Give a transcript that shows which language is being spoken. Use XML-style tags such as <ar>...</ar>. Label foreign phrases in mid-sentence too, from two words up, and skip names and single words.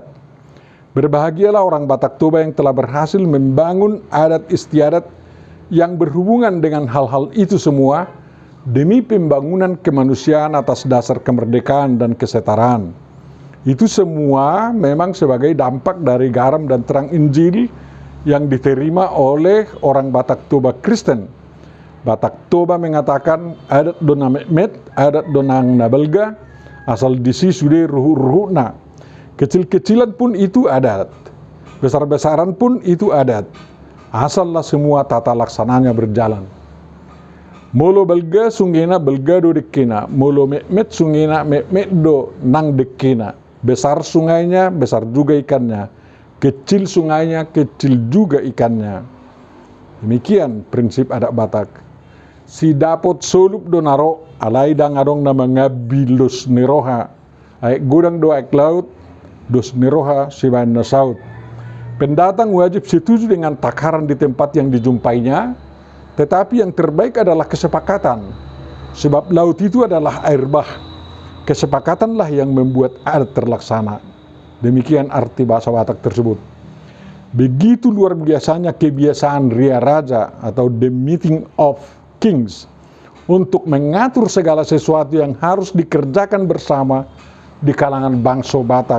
<id>Berbahagialah orang Batak Toba yang telah berhasil membangun adat istiadat yang berhubungan dengan hal-hal itu semua demi pembangunan kemanusiaan atas dasar kemerdekaan dan kesetaraan. Itu semua memang sebagai dampak dari garam dan terang Injil yang diterima oleh orang Batak Toba Kristen.</id> <bbc>Batak Toba mengatakan adat dona mekmet, adat donang nabelga, asal disi sude ruhu-ruhuna.</bbc> <id>Kecil-kecilan pun itu adat, besar-besaran pun itu adat. Asallah semua tata laksananya berjalan.</id> <bbc>Molo belga sungena belga do dekena, molo mekmet sungena mekmet do nang dekena.</bbc> <id>Besar sungainya, besar juga ikannya. Kecil sungainya, kecil juga ikannya. Demikian prinsip adat Batak.</id> <bbc>Si dapot solup do naro, alai dang adong nama ngabilus niroha. Aik godang do aik laut, dos niroha sibain nasaut.</bbc> <id>Pendatang wajib setuju dengan takaran di tempat yang dijumpainya, tetapi yang terbaik adalah kesepakatan. Sebab laut itu adalah air bah. Kesepakatanlah yang membuat adat terlaksana. Demikian arti bahasa Batak tersebut. Begitu luar biasanya kebiasaan Ria Raja atau</id> <en>The Meeting of Kings</en> <id>untuk mengatur segala sesuatu yang harus dikerjakan bersama di kalangan bangsa Batak.</id>